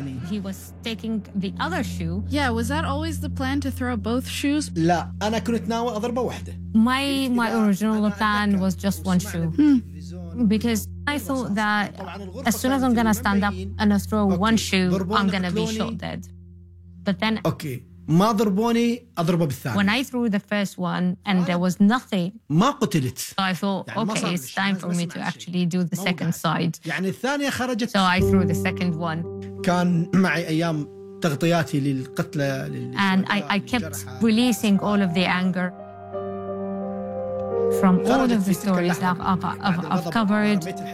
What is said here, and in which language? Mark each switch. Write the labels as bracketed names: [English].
[English] he was taking the other shoe. Yeah, was that always the plan to throw both shoes? [Arabic] لا, أنا كنت ناوي أضرب واحدة. [English] My original plan was just one shoe. Because I thought that as soon as I'm going to stand up and I throw one shoe, I'm going to be shot dead. But then, [Arabic] okay, ما ضربوني أضربه بالثاني. [English] When I threw the first one and there was nothing, [Arabic] ما قتلت. [English] So I thought, okay, it's time for me to actually do the second side. [Arabic] يعني الثانية خرجت. [English] So I threw the second one. [Arabic] كان معي أيام تغطياتي للقتلة. [English] And I kept releasing all of the anger from all of the stories that I've covered.